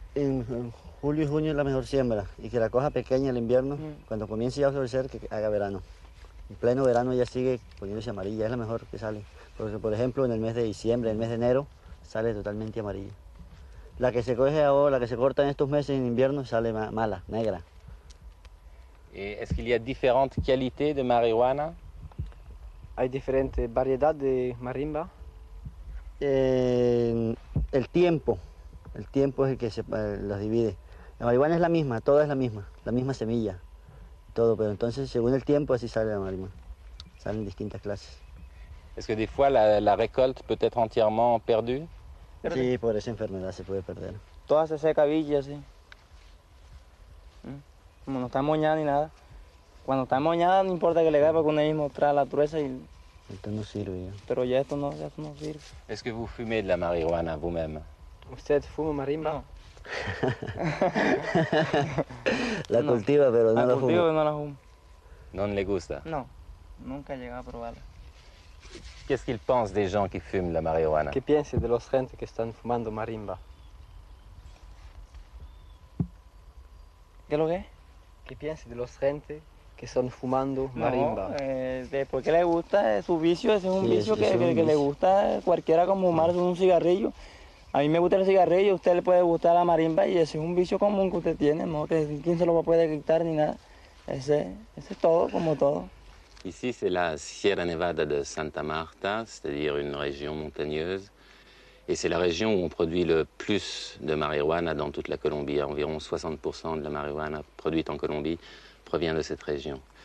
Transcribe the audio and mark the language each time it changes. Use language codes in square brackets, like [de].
[es] en julio y junio es la mejor siembra y que la coja pequeña el invierno, cuando comience ya a florecer que haga verano. En pleno verano ya sigue poniéndose amarilla, es la mejor que sale. Porque por ejemplo en el mes de diciembre, en el mes de enero, sale totalmente amarilla. La que se coge ahora, la que se corta en estos meses en invierno sale mala, negra. [fr] Est-ce qu'il y a différentes qualités de marijuana? [es] Hay diferentes variedades de marimba. El tiempo es el que los divide. La marihuana es la misma, toda es la misma semilla, todo, pero entonces según el tiempo así sale la marihuana, salen distintas clases. [fr] Est-ce que des fois la récolte peut être entièrement perdue? [es] Sí, por esa enfermedad se puede perder. Toda se seca villa así. Como no está moñada ni nada. Cuando está moñada no importa que le caiga porque uno mismo trae la trueza y... Esto no sirve ya. Pero ya esto no sirve. [fr] Est-ce que vous fumez de la marijuana vous-même? [es] ¿Usted fuma marimba? No. La cultiva pero no la cultivo fuma. pero no la fumo. Non le gusta? No, nunca he llegado a probarla. [fr] Qu'est-ce qu'ils pensent des gens qui fument la marijuana? [es] ¿Qué piensas de los gente que están fumando marimba? ¿Qué es lo que es? ¿Qué piensas de los gente que están fumando marimba? Porque le gusta su vicio, ese es un Sí, vicio ese es un que le vicio. gusta cualquiera como fumarse un cigarrillo. A mí me gusta el cigarrillo, a usted le puede gustar la marimba y ese es un vicio común que usted tiene, ¿no? Que quién se lo puede quitar ni nada. Ese es todo, como todo. [fr] Ici, c'est la Sierra Nevada de Santa Marta, c'est-à-dire une région montagneuse. Et c'est la région où on produit le plus de marijuana dans toute la Colombie. Environ 60% de la marijuana produite en Colombie provient de cette région.